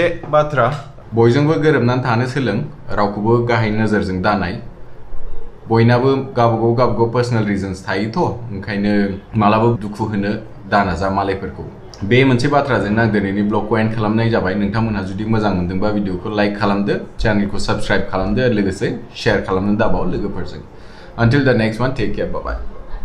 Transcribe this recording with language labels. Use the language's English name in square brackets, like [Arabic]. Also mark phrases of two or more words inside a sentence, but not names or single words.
[Bodo] बाथ्रा बयजोंबो गोरोबनानै थानो सोलों रावखौबो गाहाय नोजोरजों दानाय बयनाबो गावबागाव [English] personal reasons [Bodo] थायोथ' ओंखायनो मालाबा दुखु होनो दानाजा मालायफोरखौ बे मोनसे बाथ्राजों आं दिनैनि ब्लगखौ एन्ड खालामनाय जाबाय नोंथांमोनहा जुदि मोजां मोनदोंबा भिडिअखौ लाइक खालामदो चेनेलखौ साबस्क्राइब खालामदो लोगोसे शेयार खालामनो दाबाव लोगोफोरजों [English] Until the next one, take care, bye-bye.